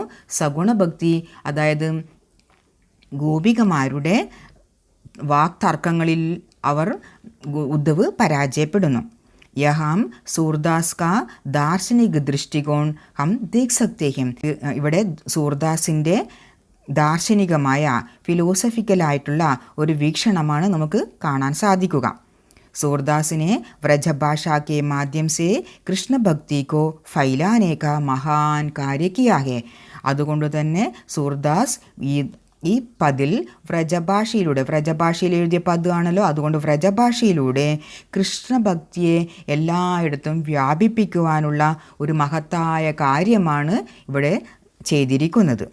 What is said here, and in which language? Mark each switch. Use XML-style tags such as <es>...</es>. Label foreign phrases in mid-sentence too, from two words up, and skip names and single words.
<ml>സഗുണഭക്തി, അതായത് ഗോപികമാരുടെ വാക്തർക്കങ്ങളിൽ ഉദ്ധവ് പരാജയപ്പെടുന്നു.</ml> <hi>यहाँ सूरदास का दार्शनिक दृष्टिकोण हम देख सकते हैं.</hi> <ml>ഇവിടെ സൂർദാസിൻ്റെ ദാർശനികമായ ഫിലോസഫിക്കലായിട്ടുള്ള ഒരു വീക്ഷണമാണ് നമുക്ക് കാണാൻ സാധിക്കുക.</ml> <hi>सूरदास ने व्रजभाषा के माध्यम से कृष्ण भक्ति को फैलाने का महान कार्य किया है.</hi> <ml>അതുകൊണ്ട് തന്നെ സൂർദാസ് ഈ പദിൽ വ്രജഭാഷയിൽ എഴുതിയ പദമാണല്ലോ, അതുകൊണ്ട് വ്രജഭാഷയിലൂടെ കൃഷ്ണഭക്തിയെ എല്ലായിടത്തും വ്യാപിപ്പിക്കുവാനുള്ള ഒരു മഹത്തായ കാര്യമാണ് ഇവിടെ ചെയ്തിരിക്കുന്നത്.</ml>